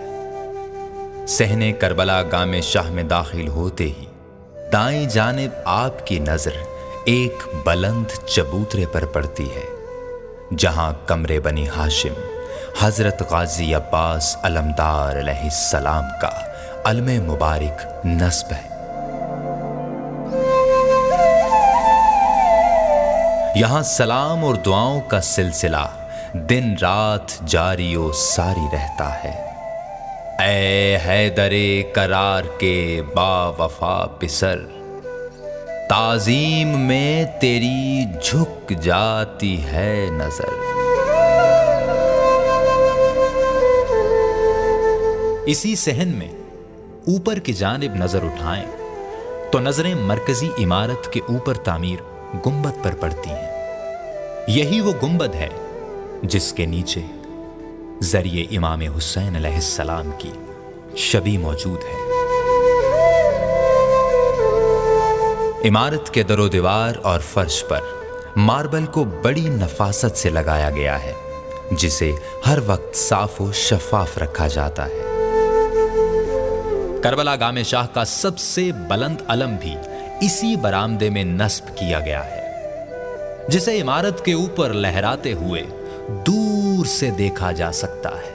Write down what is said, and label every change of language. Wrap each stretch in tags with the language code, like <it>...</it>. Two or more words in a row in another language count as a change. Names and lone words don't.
<ur>صحن کربلا گام شاہ میں داخل ہوتے ہی دائیں جانب آپ کی نظر ایک بلند چبوترے پر پڑتی ہے، جہاں قمر بنی ہاشم حضرت غازی عباس علمدار علیہ السلام کا علم مبارک نصب ہے۔ یہاں سلام اور دعاؤں کا سلسلہ دن رات جاری و ساری رہتا ہے۔ اے حیدر قرار کے با وفا پسر، تعظیم میں تیری جھک جاتی ہے نظر۔ اسی صحن میں اوپر کی جانب نظر اٹھائیں تو نظریں مرکزی عمارت کے اوپر تعمیر گنبد پر پڑتی ہیں۔ یہی وہ گنبد ہے جس کے نیچے ذریعے امام حسین علیہ السلام کی شبی موجود ہے. عمارت کے در و دیوار اور فرش پر ماربل کو بڑی نفاست سے لگایا گیا ہے، جسے ہر وقت صاف اور شفاف رکھا جاتا ہے. کربلا گامے شاہ کا سب سے بلند علم بھی اسی برآمدے میں نصب کیا گیا ہے، جسے عمارت کے اوپر لہراتے ہوئے دور سے دیکھا جا سکتا ہے.</ur>